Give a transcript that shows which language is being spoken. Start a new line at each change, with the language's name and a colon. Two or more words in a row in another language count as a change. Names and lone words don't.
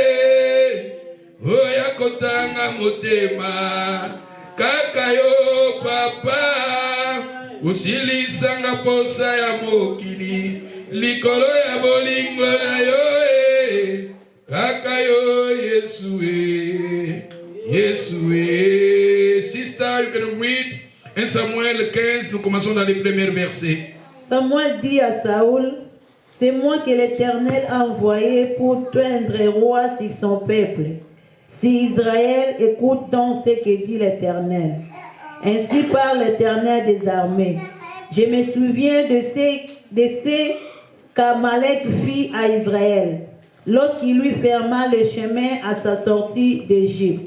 Lingala: oya kotanga motema, kaka yo papa, usilisanga posa ya mokili, likolo ya bolingo na yo kaka yo Yesu Yesu.
English: Sister, you can read 1 Samuel 15,
French: nous commençons dans les premiers versets. Samuel dit à Saoul, c'est moi que l'Éternel a envoyé pour teindre roi sur son peuple. Si Israël écoute donc ce que dit l'Éternel. Ainsi parle l'Éternel des armées. Je me souviens de ce qu'Amalek fit à Israël lorsqu'il lui ferma le chemin à sa sortie d'Égypte.